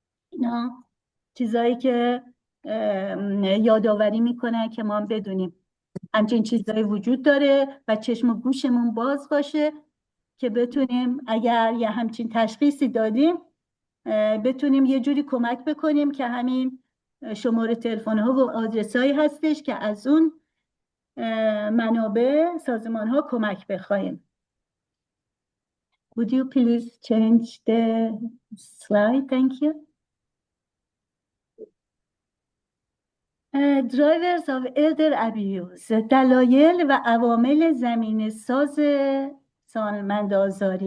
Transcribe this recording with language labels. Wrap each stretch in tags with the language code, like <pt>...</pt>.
<fa>اینا چیزایی که یادآوری میکنه که ما بدونیم همچین چیزایی وجود داره و چشم و گوشمون باز باشه که بتونیم اگر یه همچین تشخیصی دادیم بتونیم یه جوری کمک بکنیم که همین شماره تلفن ها و آدرس هایی هستش که از اون منابع سازمان ها کمک بخوایم.</fa> <en>Would you please change the slide? Thank you. Drivers of elder abuse،</en> <fa>دلایل و عوامل زمینه ساز سالمند آزاری.</fa>